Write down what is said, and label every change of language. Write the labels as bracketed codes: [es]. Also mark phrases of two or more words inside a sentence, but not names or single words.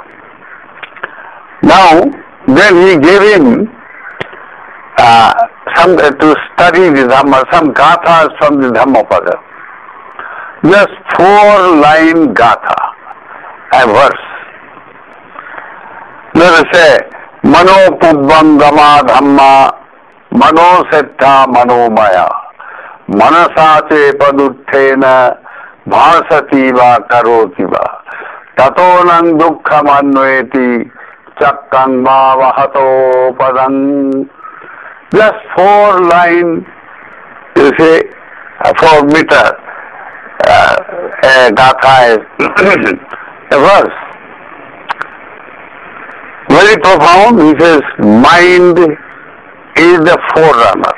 [en] Now, then he gave him to study the Dhamma, some gathas from the Dhammapada. Just 4-line gatha, a verse. Let us say, [pi] Mano Pubbam Dhamma Dhamma, Mano Setta Mano Maya, Manasache Paduttena, Bhasati Va Karoti Va, Tatonang Dukkha Manveti, Chakkang Va Vahato Padang. [en] Just 4-line, you say, 4 meter, a gatha is a verse. Very profound. He says, mind is the forerunner.